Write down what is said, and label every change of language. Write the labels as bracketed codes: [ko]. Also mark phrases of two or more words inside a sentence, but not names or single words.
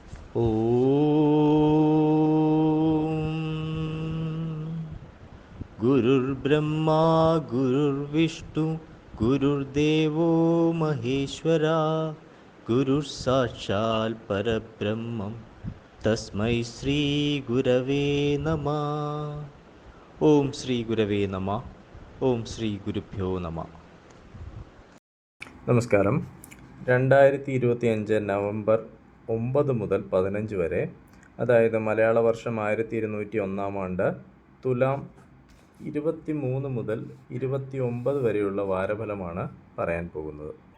[sa] गुरुर्ब्रह्मा गुरुर्विष्णु गुरुर्देवो महेश्वरा गुरुः परब्रह्मं तस्मै श्रीगुरवे नमः. ഓം ശ്രീ ഗുരവേ നമ. ഓം ശ്രീ ഗുരുഭ്യോ നമ. [ml] നമസ്കാരം. 2025 നവംബർ 9 മുതൽ 15 വരെ, അതായത് മലയാള വർഷം 1201 ആണ്ട്, തുലാം 23 മുതൽ 29 വരെയുള്ള വാരഫലമാണ് പറയാൻ പോകുന്നത്.